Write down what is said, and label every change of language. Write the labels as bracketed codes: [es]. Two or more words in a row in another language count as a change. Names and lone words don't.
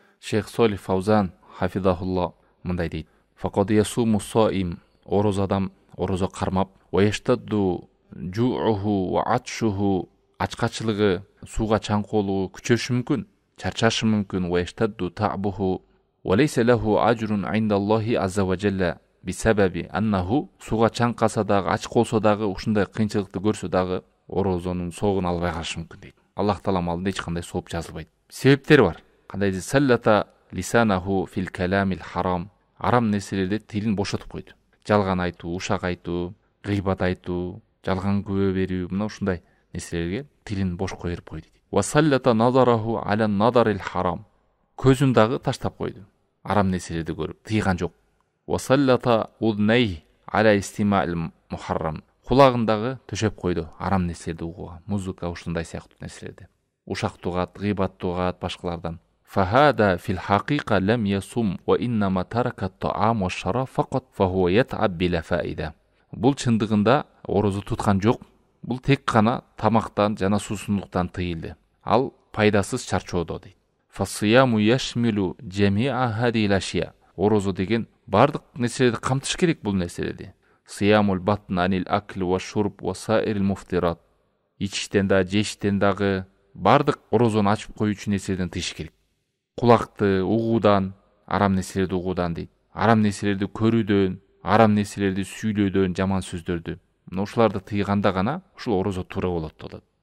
[ky] Шейх Солих Фаузан хафизахулла мындай дейт: [ar] فقد يصوم الصائم, [ky] ораза адам ораза кармап, [ar] ويشتد جوعه وعطشه, [ky] ачкачылыгы, сууга чаңкоолугу күчөшү мүмкүн, чарчашы мүмкүн, [ar] ويشتد تعبه وليس له أجر عند الله عز وجل بسبب أنه, [ky] сууга чаңкаса дагы, ач колсо дагы, ушундай кыйынчылыкты көрсө дагы орозонун соогун албай калышы мүмкүн дейт. Аллах тааланын алдында эч кандай сооп жазылбайт. Себептери бар. Кандай десе, [ar] سلط لسانه في الكلام الحرام, [ky] арам нерселерде тилин бошотуп койду. Жалган айтуу, ушак айтуу, гыйбат айтуу, жалган күбө берүү, мына ушундай нерселерге тилин бош коюп койду. [ar] وسلط نظره إلى النظر الحرام, [ky] көзүн дагы таштап койду. Арам нерселерди көрүп тыйган жок. [ar] وسلط أذنيه على استماع المحرم, [ky] кулагын дагы төшөп койду арам нерселерди угууга, музыка, ушундай сыяктуу нерселерди. Ушак тугат, гыйбат тугат башкалардан. [ar] فهذا في الحقيقة لم يصم وإنما ترك الطعام والشراب فقط فهو يتعب بلا فائدة. [ky] Бул чындыгында орозу туткан жок. Бул тек гана тамактан жана суусундуктан тыйылды. Ал пайдасыз чарчоодо дейт. [ar] فالصيام يشمل جميع هذه الأشياء. [ky] Орозу деген бардык нерселерди камтыш керек бул нерселерди. [ar] صيام البطن عن الأكل والشرب وسائر المفطرات. [ky] Ичиштен да, жештен дагы бардык орозону ачып коюучу нерселерден тыйыш керек. Кулакты угуудан, арам нерселерди угуудан дейт. Арам нерселерди көрүүдөн, арам нерселерди сүйлөөдөн, жаман сөздөрдү. Ушуларды тыйганда гана ушул орозо туура болот.